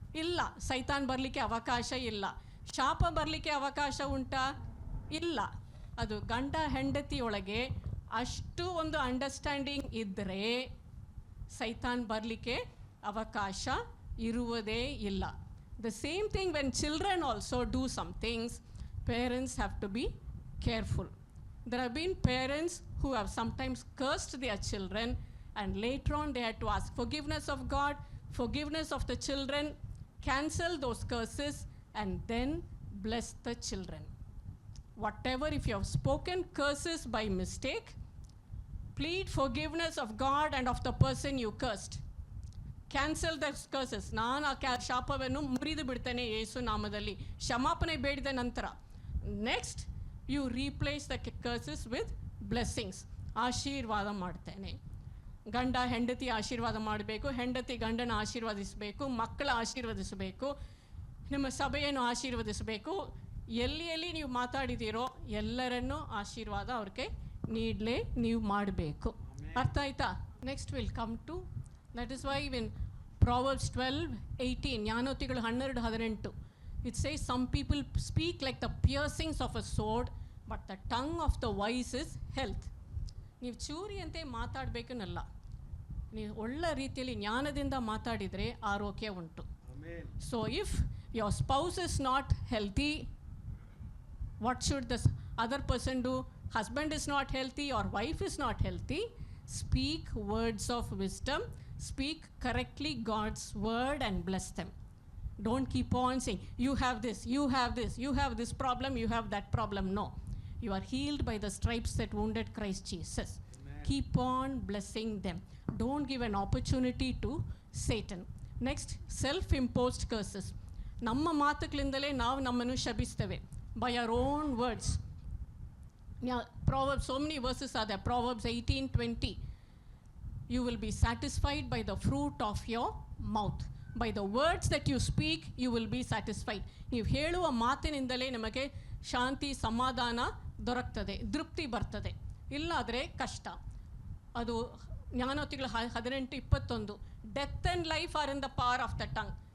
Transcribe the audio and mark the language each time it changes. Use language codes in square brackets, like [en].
[kn] ಇಲ್ಲ, ಸೈತಾನ್ ಬರಲಿಕ್ಕೆ ಅವಕಾಶ ಇಲ್ಲ. ಶಾಪ ಬರಲಿಕ್ಕೆ ಅವಕಾಶ ಉಂಟಾ? ಇಲ್ಲ. ಅದು ಗಂಡ ಹೆಂಡತಿಯೊಳಗೆ ಅಷ್ಟು ಒಂದು ಅಂಡರ್ಸ್ಟ್ಯಾಂಡಿಂಗ್ ಇದ್ದರೆ ಸೈತಾನ್ ಬರಲಿಕ್ಕೆ ಅವಕಾಶ ಇರುವುದೇ ಇಲ್ಲ. [en] The same thing when children also do some things, parents have to be careful. There have been parents who have sometimes cursed their children and later on they had to ask forgiveness of God, forgiveness of the children, cancel those curses and then bless the children. Whatever, if you have spoken curses by mistake, plead forgiveness of God and of the person you cursed. Cancel the curses. [kn] ನಾನು ಆ ಶಾಪವನ್ನು ಮುರಿದು ಬಿಡ್ತೇನೆ ಯೇಸು ನಾಮದಲ್ಲಿ, ಕ್ಷಮಾಪಣೆ ಬೇಡಿದ ನಂತರ. [en] Next you replace the curses with blessings. [kn] ಆಶೀರ್ವಾದ ಮಾಡ್ತೇನೆ. ಗಂಡ ಹೆಂಡತಿ ಆಶೀರ್ವಾದ ಮಾಡಬೇಕು, ಹೆಂಡತಿ ಗಂಡನ ಆಶೀರ್ವದಿಸಬೇಕು, ಮಕ್ಕಳ ಆಶೀರ್ವದಿಸಬೇಕು, ನಿಮ್ಮ ಸಭೆಯನ್ನು ಆಶೀರ್ವದಿಸಬೇಕು. ಎಲ್ಲಿ ಎಲ್ಲಿ ನೀವು ಮಾತಾಡಿದ್ದೀರೋ ಎಲ್ಲರನ್ನೂ ಆಶೀರ್ವಾದ ಅವ್ರಿಗೆ ನೀಡಲೇ ನೀವು ಮಾಡಬೇಕು. ಅರ್ಥ ಆಯ್ತಾ? [en] Next will come to, that is why when Proverbs 12:18, ಜ್ಞಾನೋಕ್ತಿಗಳು 12:18, it says some people speak like the piercings of a sword, but the tongue of the wise is health. [kn] ನೀವು ಚೂರಿಯಂತೆ ಮಾತಾಡಬೇಕನ್ನಲ್ಲ, ನೀವು ಒಳ್ಳೆ ರೀತಿಯಲ್ಲಿ ಜ್ಞಾನದಿಂದ ಮಾತಾಡಿದರೆ ಆರೋಗ್ಯ ಉಂಟು. [en] So if your spouse is not healthy, what should the other person do? Husband is not healthy or wife is not healthy, speak words of wisdom, speak correctly God's word and bless them. Don't keep on saying, you have this, you have this, you have this problem, you have that problem. No. You are healed by the stripes that wounded Christ Jesus. Amen. Keep on blessing them. Don't give an opportunity to Satan. Next, self-imposed curses. [kn] ನಮ್ಮ ಮಾತುಗಳಿಂದಲೇ ನಾವು ನಮ್ಮನ್ನು ಶಪಿಸ್ತೇವೆ. [en] By our own words. Yeah, Proverbs, so many verses are there. Proverbs 18:20. You will be satisfied by the fruit of your mouth. By the words that you speak, you will be satisfied. [kn] ನೀವು ಹೇಳುವ ಮಾತಿನಿಂದಲೇ ನಮಗೆ ಶಾಂತಿ, ಸಮಾಧಾನ ದೊರಕ್ತದೆ, ತೃಪ್ತಿ ಬರ್ತದೆ. ಇಲ್ಲಾದರೆ ಕಷ್ಟ. ಅದು ಜ್ಞಾನೋಕ್ತಿಗಳು 18:21. [en] Death and life are in the power of the tongue.